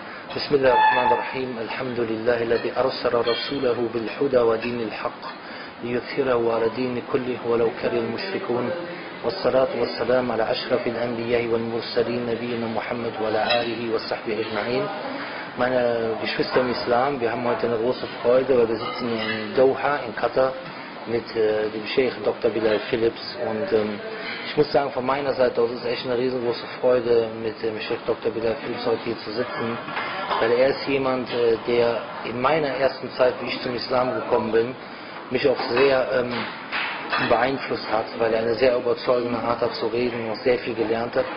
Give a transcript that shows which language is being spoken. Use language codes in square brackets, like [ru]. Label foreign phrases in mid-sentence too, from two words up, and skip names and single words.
[ar] بسم الله الرحمن الرحيم الحمد لله الذي أرسل رسوله بالهدى ودين الحق ليظهره على دين كله ولو كره المشركون والصلاة والسلام على أشرف الأنبياء والمرسلين نبينا Muhammad وعلى آله وصحبه أجمعين. [de] Meine Geschwister im Islam, wir haben heute eine große Freude, weil wir sitzen in Doha, in Katar, mit dem Sheikh Dr. Bilal Philips. Und ich muss sagen, von meiner Seite aus ist es echt eine riesengroße Freude, mit dem Sheikh Dr. Bilal Philips heute hier zu sitzen, weil er ist jemand, der in meiner ersten Zeit, wie ich zum Islam gekommen bin, mich auch sehr beeinflusst hat, weil er eine sehr überzeugende Art hat zu reden und auch sehr viel gelernt hat.